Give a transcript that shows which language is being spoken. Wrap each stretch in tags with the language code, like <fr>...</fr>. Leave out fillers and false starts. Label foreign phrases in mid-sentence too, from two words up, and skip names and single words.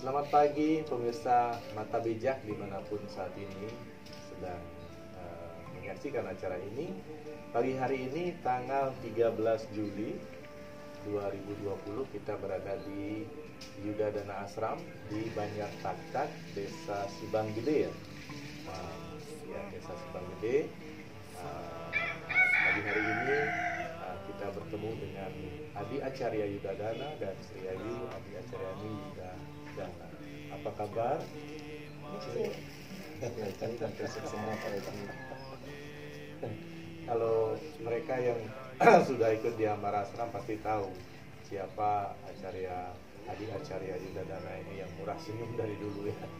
<id>Selamat pagi pemirsa Mata Bijak dimanapun saat ini sedang menyaksikan acara ini. Pagi hari ini tanggal 13 Juli 2020 kita berada di Yudadana Ashram di Banjar Taktak, Desa Subang Gede ya. Desa Subang Gede. Pagi hari ini kita bertemu dengan Adi Acarya Yudadana dan Sri Ayu Adi Acaryani Yudadana. Apa kabar? Kalau mereka yang sudah ikut di Ambara Ashram pasti tahu siapa Acarya Adi Acarya Yudadana ini yang murah senyum dari dulu ya.</id>